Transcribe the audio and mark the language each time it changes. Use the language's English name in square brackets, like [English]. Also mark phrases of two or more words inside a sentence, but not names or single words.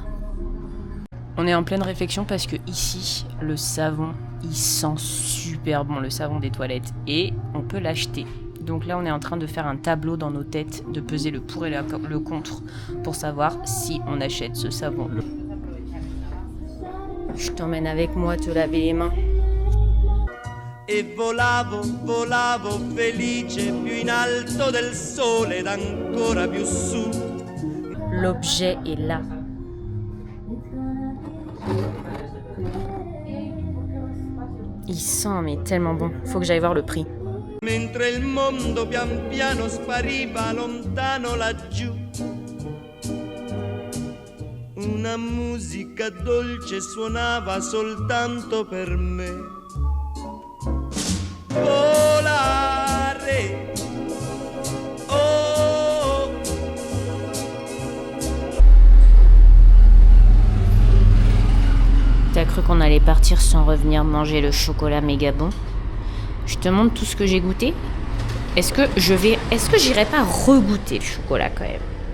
[French] On est en pleine réflexion parce que ici, le savon, il sent super bon, le savon des toilettes. Et on peut l'acheter. Donc là on est en train de faire un tableau dans nos têtes, de peser le pour et le contre pour savoir si on achète ce savon. Je t'emmène avec moi te laver les mains. [Italian] E volavo, volavo felice più in alto del sole ed ancora più su. [French] L'objet est là. Il sent mais tellement bon. Faut que j'aille voir le prix. [Italian] Mentre il mondo pian piano spariva lontano laggiù. Una musica dolce suonava soltanto per me. Volare. Oh. [French] T'as cru qu'on allait partir sans revenir manger le chocolat méga bon? Je te montre tout ce que j'ai goûté. Est-ce que j'irai pas regoûter le chocolat quand même?